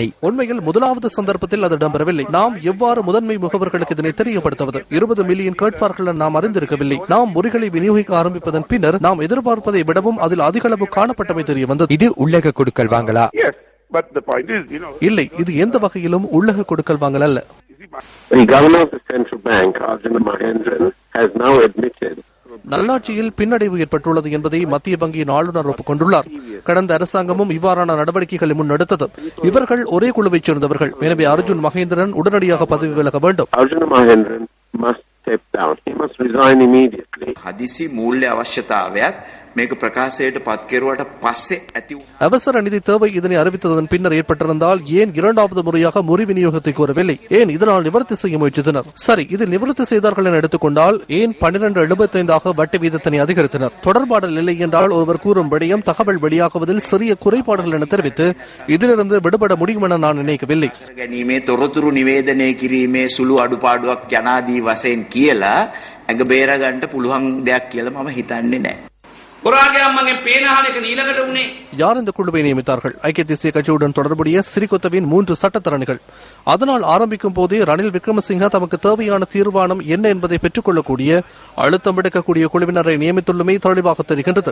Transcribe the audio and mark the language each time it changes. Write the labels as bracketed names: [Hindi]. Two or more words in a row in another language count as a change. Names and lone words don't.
[Tamil] உண்மையில் முதலாவது சந்தர்ப்பத்தில் அது இடம்பெறவில்லை. நாம் எவ்வாறு முதன்மை முகவர்களுக்கு இதனை தெரியப்படுத்துவது? 20 மில்லியன் கேட்பார்கள் நாம் அறிந்திருக்கவில்லை. நாம் முறைகளை விநியோகிக்க ஆரம்பிப்பதன் பின்னர் நாம் எதிர்பார்ப்பதை விடவும் அதில் அதிக அளவு காணப்பட்டமை தெரிய வந்தது. இது உள்ளக கொடுக்கல் வாங்கலா? இல்லை, இது எந்த வகையிலும் உள்ளக கொடுக்கல் வாங்கல் அல்ல. [English] The governor of the central bank, Arjuna Mahendran, has now admitted [Tamil] நல்லாட்சியில் பின்னடைவு ஏற்பட்டுள்ளது என்பதை மத்திய வங்கியின் ஆளுநர் ஒப்புக்கொண்டுள்ளார். கடந்த அரசாங்கமும் இவ்வாறான நடவடிக்கைகளை முன்னெடுத்தது. இவர்கள் ஒரே குழுவைச் சேர்ந்தவர்கள். எனவே அர்ஜுன் மகேந்திரன் உடனடியாக பதவி விலக வேண்டும். [Sinhala] හදිසි මූල්‍ය අවශ්‍යතාවයක් මේක ප්‍රකාශයට පත් කෙරුවට පස්සේ ඇති [Tamil] அவசர நிதி தேவை இதனை அறிவித்ததன் பின்னர் ஏற்பட்டிருந்தால் ஏன் இரண்டாவது முறையாக முறி விநியோகத்தை கோரவில்லை? ஏன் இதனால் நிவர்த்தி செய்ய முயற்சித்தனர்? சரி, இதில் நிவர்த்தி செய்தார்கள் என எடுத்துக்கொண்டால் ஏன் 12.75 வட்டி வீதத்தினை அதிகரித்தனர்? தொடர்பாடல் இல்லை என்றால் ஒருவர் கூறும் விடயம் தகவல் வெளியாகுவதில் சிறிய குறைபாடுகள் என தெரிவித்து இதிலிருந்து விடுபட முடியும் என நான் நினைக்கவில்லை. [Sinhala] ගැනීමේ තොරතුරු නිවේදනය කිරීමේ සුළු අඩුපාඩුවක් යනාදී වශයෙන් කියලා ඇඟ බේර ගන්නට පුළුවන් දෙයක් කියලා මම හිතන්නේ නැහැ. [Tamil] யார் இந்த குழுவை நியமித்தார்கள்? ஐக்கிய தேசிய கட்சியுடன் தொடர்புடைய சிறிகொத்தவின் 3 சட்டத்தரணிகள். அதனால் ஆரம்பிக்கும் போதே ரணில் விக்ரமசிங்க தமக்கு தேவையான தீர்மானம் என்ன என்பதை பெற்றுக் கொள்ளக்கூடிய அழுத்தம் எடுக்கக்கூடிய குழுவினரை நியமித்துள்ளமை தெளிவாக தெரிகின்றது.